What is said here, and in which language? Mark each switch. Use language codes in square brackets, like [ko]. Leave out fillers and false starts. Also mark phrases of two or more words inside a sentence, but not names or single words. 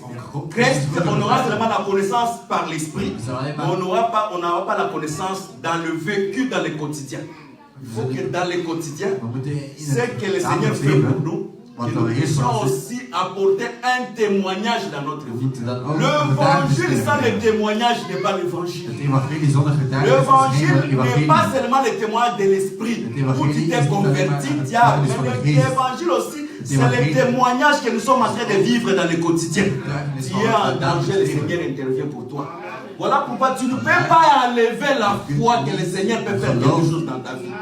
[fr] Christ, on aura seulement la connaissance par l'esprit, mais on n'aura pas la connaissance dans le vécu, dans le quotidien. Il faut que dans le quotidien, ce que le Seigneur fait pour nous, que nous puissions aussi apporter un témoignage dans notre [nl] We [fr] vie. [nl] moeten dan ook een getuigenis [fr] L'évangile sans [nl] kunnen [fr] le [nl] brengen. [fr] témoignage n'est pas l'évangile. [nl] Het evangelie zonder getuigenis is geen [fr] L'évangile n'est [nl] evangelie. [fr] pas seulement le témoignage de l'esprit. Où tu t'es converti, diable. Mais l'évangile aussi, c'est le témoignage que nous sommes en train de vivre dans le quotidien. Tu es en danger, le Seigneur intervient pour toi. Voilà pourquoi tu ne peux pas enlever la foi que le Seigneur peut faire quelque chose dans ta vie.